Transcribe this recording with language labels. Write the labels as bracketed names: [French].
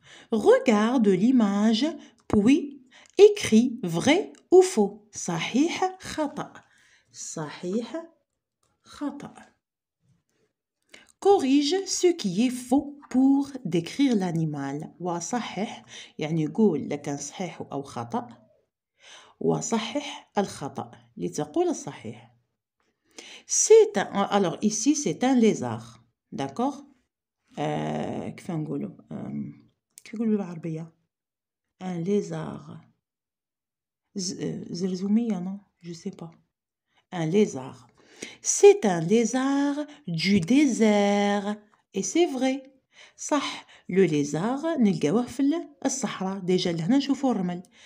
[French] Regarde l'image, puis écris vrai ou faux. [Arabic] صحيح خطأ. صحيح خطأ. [French] Corrige ce qui est faux pour décrire l'animal. [Arabic] وصحح يعني قول لكان صحيح أو خطأ. وصحح الخطأ لتقول الصحيح. [French] Alors ici c'est un lézard, d'accord. [Arabic] كيف نقولوا كيف نقولوا بالعربية [French] un lézard زرزومية non je sais pas. Un lézard. C'est un lézard du désert. Et c'est vrai. صح. Le lézard [Arabic] نلقاوه في الصحراء. déjà لهنا نشوفوا الرمل.